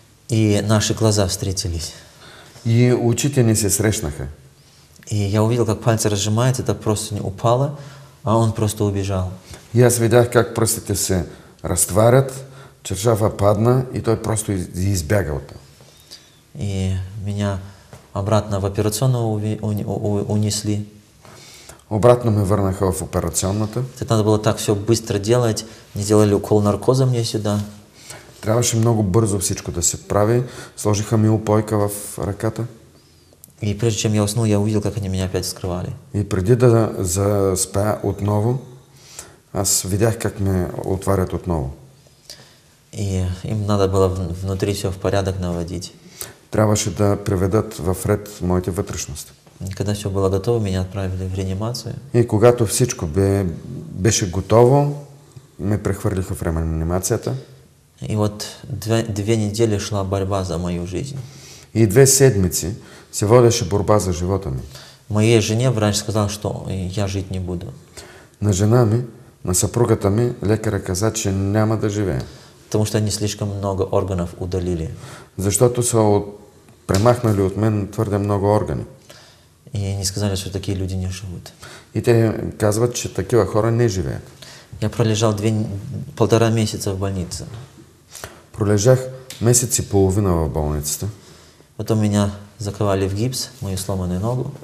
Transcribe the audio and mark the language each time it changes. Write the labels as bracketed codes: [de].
[ru] И наши глаза встретились. [bg] И очите ни се срещнаха. [ru] И я увидел, как пальцы разжимаются, эта простынь упала, а он просто убежал. [bg] И аз видях как пръстите се разтварят, чаршафа падна и той просто избяга оттам. [ru] И меня обратно в операционную унесли. [bg] Обратно ме върнаха в операционната. [ru] Это надо было так все быстро делать. Не делали укол наркоза мне сюда. [bg] Трябваше много бързо всичко да се прави. Сложиха ми упойка в ръката. [ru] И прежде чем я уснул, я увидел, как они меня опять вскрывали. [bg] И преди да заспя отново, аз видях как ме отварят отново. [ru] И им надо было внутри все в порядок наводить. [bg] Трябваше да приведат в ред моите вътрешности. [ru] И когда все было готово, меня отправили в реанимацию. [bg] И когато всичко беше готово, ме прехвърлиха в реанимацията. [ru] И вот две недели шла борьба за мою жизнь. [bg] И 2 седмици се водеше борба за живота ми. [ru] Моей жене врач сказал, что я жить не буду. [bg] На жена ми, на съпругата ми, лекаря каза, че няма да живее. [ru] Потому что они слишком много органов удалили. [bg] Защото са премахнали от мен твърде много органи. [ru] И они сказали, что такие люди не живут. [bg] И те казват, че такива хора не живеят. [ru] Я пролежал 1,5 месяца в больнице. [bg] Пролежах месец и половина в болницата. [ru] Потом меня заковали в гипс, мою сломанную ногу.